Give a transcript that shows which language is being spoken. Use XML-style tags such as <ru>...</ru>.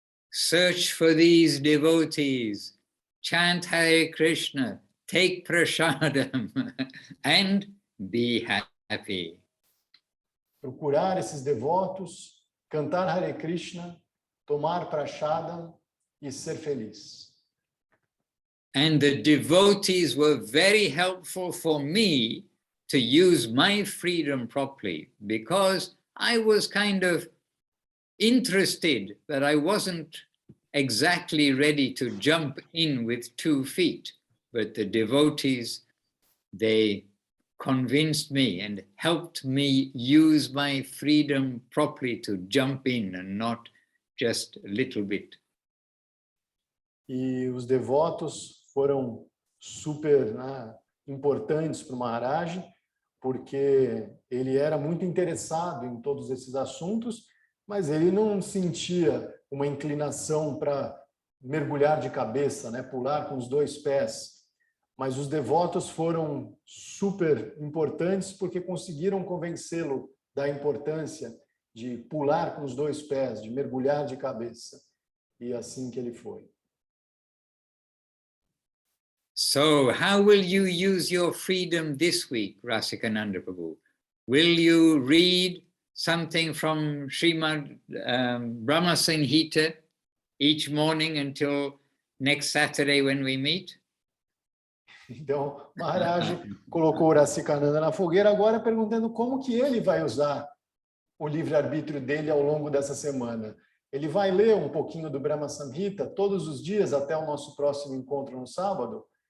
<en>Search for these devotees, chant Hare Krishna, take prasadam, and be happy.</en> <pt>Procurar esses devotos, cantar Hare Krishna, tomar prasadam e ser feliz.</pt> <en>And the devotees were very helpful for me to use my freedom properly, because I was kind of interested, but I wasn't exactly ready to jump in with 2 feet. But the devotees, they convinced me and helped me use my freedom properly to jump in and not just a little bit.</en> <pt>E os devotos foram super importantes para o Maharaj, porque ele era muito interessado em todos esses assuntos, mas ele não sentia uma inclinação para mergulhar de cabeça, né, pular com os 2 pés. Mas os devotos foram super importantes porque conseguiram convencê-lo da importância de pular com os 2 pés, de mergulhar de cabeça. E assim que ele foi.</pt> <en>So how will you use your freedom this week, Rasikananda Prabhu? Will you read something from Srimad Brahma Samhita each morning until next Saturday when we meet?</en> <pt>Então, Maharaj colocou o Rasikananda na fogueira agora perguntando como que ele vai usar o livre-arbítrio dele ao longo dessa semana. Ele vai ler um pouquinho do Brahma Samhita todos os dias até o nosso próximo encontro no sábado?</pt>